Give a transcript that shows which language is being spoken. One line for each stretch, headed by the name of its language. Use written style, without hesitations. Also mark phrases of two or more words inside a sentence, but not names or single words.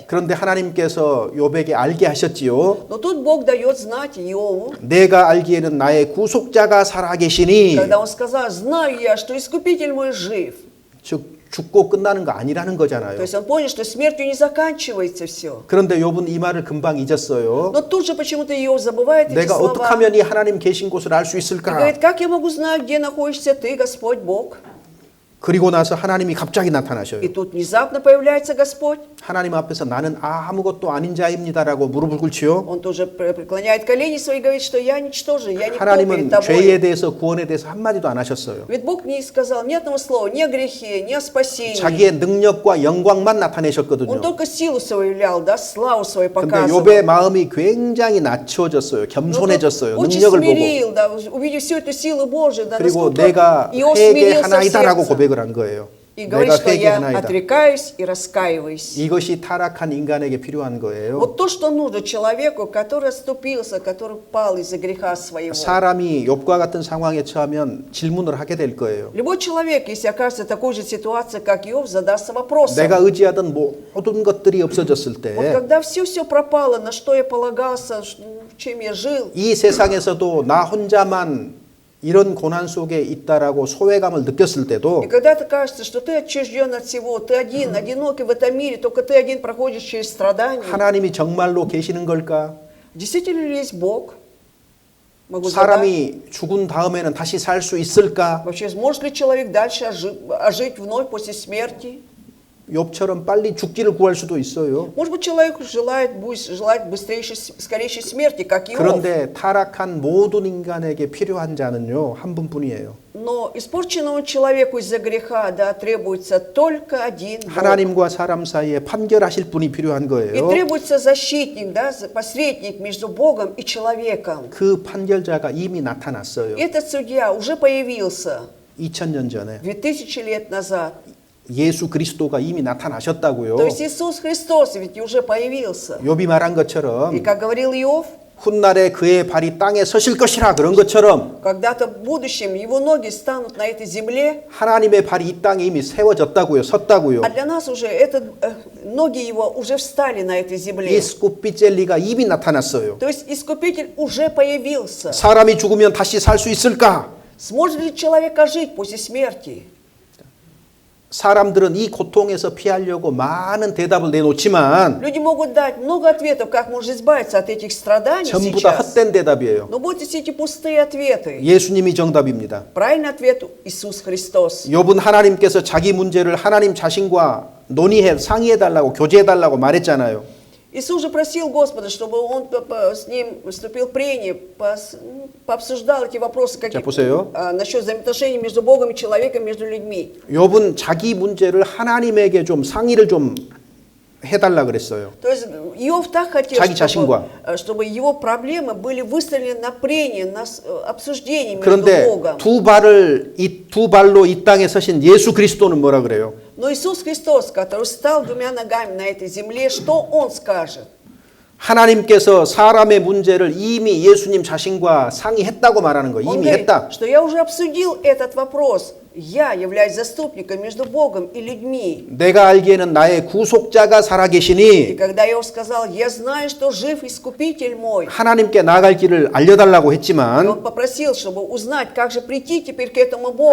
Korean: 그런데 하나님께서 욥에게 알게 하셨지요.
Russian: Но тут Бог дает знать Иову,
Korean: 내가 알기에는 나의 구속자가 살아계시니
Russian: когда он сказал, знаю я, что Искупитель мой жив.
Korean: 즉 죽고 끝나는 거 아니라는
Russian: То
Korean: 거잖아요.
Russian: есть он понял, что смертью не заканчивается все.
Korean: 그런데 욥은 이 말을 금방 잊었어요.
Russian: Но тут же почему-то Иов забывает эти
Korean: 내가 어떻게
Russian: слова.
Korean: 하면 이 하나님 계신 곳을 알 수
Russian: И
Korean: 있을까?
Russian: говорит, как я могу знать, где находишься ты, Господь Бог?
Korean: 그리고 나서 하나님이 갑자기
Russian: И
Korean: 나타나셔요.
Russian: тут внезапно появляется Господь.
Korean: 하나님 앞에서 나는 아무것도 아닌 자입니다라고 무릎을 꿇지요.
Russian: Он тоже преклоняет колени свои и говорит, что я ничтожен, я никто перед
Korean: 하나님은
Russian: тобой.
Korean: 죄에 대해서 구원에 대해서 한마디도 안 하셨어요.
Russian: Ведь Бог не сказал ни одного слова, ни о грехе, ни о спасении.
Korean: 자기의 능력과 영광만
Russian: Он
Korean: на타내셨거든요.
Russian: только силу свою являл, да, славу свою
Korean: 근데
Russian: показывал.
Korean: 욥의 마음이 굉장히 낮춰졌어요.
Russian: Но
Korean: 겸손해졌어요.
Russian: тот очень
Korean: 능력을 보고.
Russian: смирил, да, увидев всю эту силу Божию, да,
Korean: 그리고
Russian: насколько
Korean: 내가
Russian: Иов смирился в
Korean: 회개하나이다라고
Russian: сердце.
Korean: 고백을 한 거예요.
Russian: И говорит,
Korean: 내가
Russian: что я
Korean: 회개하나이다.
Russian: отрекаюсь и раскаиваюсь.
Korean: 이것이 타락한 인간에게 필요한 거예요.
Russian: Вот то, что нужно человеку, который оступился, который пал из-за греха своего.
Korean: 사람이 욥과 같은 상황에 처하면 질문을 하게 될 거예요.
Russian: Любой человек, если окажется в такой же ситуации, как Иов, задастся вопросом.
Korean: 내가 의지하던 모든 것들이 없어졌을
Russian: Вот
Korean: 때
Russian: когда все пропало, на что я полагался, чем я жил,
Korean: 이 세상에서도 나 혼자만 이런 고난 속에 있다라고 소외감을 느꼈을 때도
Russian: и когда это кажется, что ты отчужден от всего, ты один, одинокий в этом мире, только ты один проходишь через страдания.
Korean: 하나님이 정말로 계시는 걸까?
Russian: Действительно ли есть Бог? Могу задать.
Korean: 사람이 죽은 다음에는 다시 살 수 있을까?
Russian: Вообще, сможет ли человек дальше ожить вновь после смерти?
Korean: 욥처럼 빨리 죽기를 구할 수도 있어요.
Russian: Может быть, человек будет желать скорейшей смерти, как Иов.
Korean: 그런데 타락한 모든 인간에게 필요한 자는요, 한 분뿐이에요.
Russian: Но испорченному человеку из-за греха, да, требуется только один Бог.
Korean: 하나님과 사람 사이에 판결하실 분이 필요한
Russian: И
Korean: 거예요.
Russian: требуется защитник, да, посредник между Богом и человеком.
Korean: 그 판결자가 이미 나타났어요.
Russian: Этот судья уже появился
Korean: 2000년 전에
Russian: 2000 лет назад.
Korean: 예수 그리스도가 이미 나타나셨다고요.
Russian: То есть Иисус Христос ведь уже появился.
Korean: 욥이 말한
Russian: И
Korean: 것처럼
Russian: как говорил Иов,
Korean: 훗날에 그의 발이 땅에 서실 것이라 그런 것처럼
Russian: когда-то в будущем его ноги станут на этой земле,
Korean: 하나님의 발이 이 땅에 이미 세워졌다고요. 섰다고요.
Russian: а для нас уже ноги его уже встали на этой земле.
Korean: 예수 삐젤리가 이미 나타났어요.
Russian: То есть Искупитель уже появился.
Korean: 사람이 죽으면 다시 살 수 있을까?
Russian: Сможет ли человек ожить после смерти?
Korean: 사람들은 이 고통에서 피하려고 많은 대답을 내놓지만
Russian: Люди могут дать много ответов, как можно избавиться от этих страданий
Korean: 전부 다
Russian: сейчас.
Korean: 헛된 대답이에요.
Russian: Но будут все эти пустые ответы.
Korean: 예수님이 정답입니다.
Russian: Правильный ответ – Иисус Христос.
Korean: 욥은 하나님께서 자기 문제를 하나님 자신과 상의해 달라고 교제해 달라고 말했잖아요.
Russian: Иисус же просил Господа, чтобы Он с ним вступил в прение, пообсуждал эти вопросы
Korean: 자, 보세요.
Russian: насчет взаимоотношений между Богом и человеком, между людьми.
Korean: 욥은 자기 문제를 하나님에게 좀 상의를 좀 해달라 그랬어요.
Russian: То есть Иов так хотел,
Korean: 자기 자신과.
Russian: чтобы его проблемы были выставлены на прение, на обсуждение между
Korean: 그런데
Russian: Богом.
Korean: 두 발로 이 땅에 서신 예수 그리스도는 뭐라 그래요?
Russian: Но Иисус Христос, который стал двумя ногами на этой земле, что Он скажет?
Korean: 하나님께서 사람의 문제를 이미 예수님 자신과 상의했다고 말하는 거예요.
Russian: Он
Korean: 이미
Russian: говорит,
Korean: 했다.
Russian: что я уже обсудил этот вопрос. Я являюсь заступником между Богом и людьми.
Korean: 내가 알기에는 나의 구속자가
Russian: И
Korean: 살아계시니
Russian: когда Иов сказал, я знаю, что жив Искупитель мой,
Korean: 하나님께 나아갈 길을 알려달라고
Russian: и
Korean: 했지만
Russian: он попросил, чтобы узнать, как же прийти теперь к этому Богу.